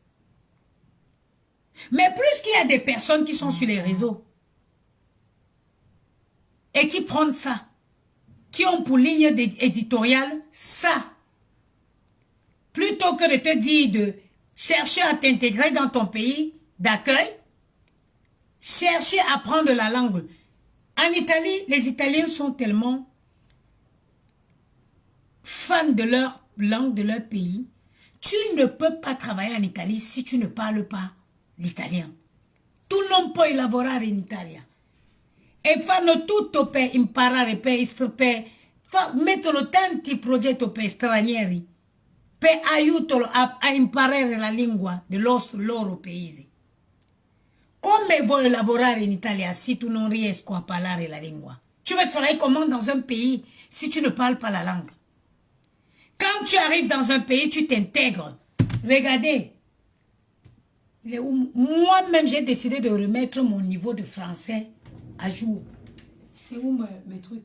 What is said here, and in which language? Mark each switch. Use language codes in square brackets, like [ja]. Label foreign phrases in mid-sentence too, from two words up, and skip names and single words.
[fr] Mais plus qu'il y a des personnes qui sont sur les réseaux et qui prennent ça, qui ont pour ligne éditoriale ça, plutôt que de te dire de chercher à t'intégrer dans ton pays d'accueil, chercher à apprendre la langue. En Italie, les Italiens sont tellement fans de leur langue, de leur pays. Tu ne peux pas travailler en Italie si tu ne parles pas l'italien. [it] Tu non puoi lavorare in Italia. E fanno tutto per imparare, mettono tanti progetti per stranieri, per aiutarlo a imparare la lingua del loro paese. Come vuoi lavorare in Italia si tu non riesci a parlare la lingua? [fr] Tu vas travailler comment dans un pays si tu ne parles pas la langue? Quand tu arrives dans un pays, tu t'intègres. Regardez. Moi-même, j'ai décidé de remettre mon niveau de français à jour. C'est où mes trucs?